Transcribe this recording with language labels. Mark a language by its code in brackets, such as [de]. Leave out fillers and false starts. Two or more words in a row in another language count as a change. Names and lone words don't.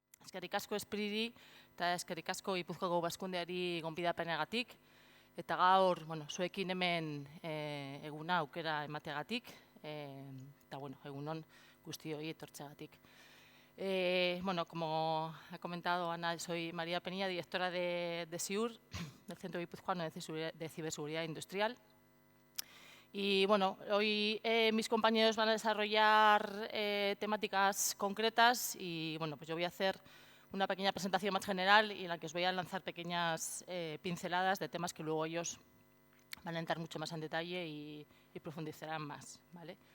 [eu] Eskerrik asko Espriri eta eskerrik asko Gipuzkoako Baskundeari gonbidapenagatik. Eta gaur, zuekin hemen eguna aukera emateagatik, eta egunon guztioi etortzeagatik. [es] Como ha comentado Ana, soy María Penilla, directora de SIUR, del Centro Guipuzcoano de Ciberseguridad Industrial. Y hoy mis compañeros van a desarrollar temáticas concretas y pues yo voy a hacer una pequeña presentación más general y en la que os voy a lanzar pequeñas pinceladas de temas que luego ellos van a entrar mucho más en detalle y profundizarán más, ¿vale?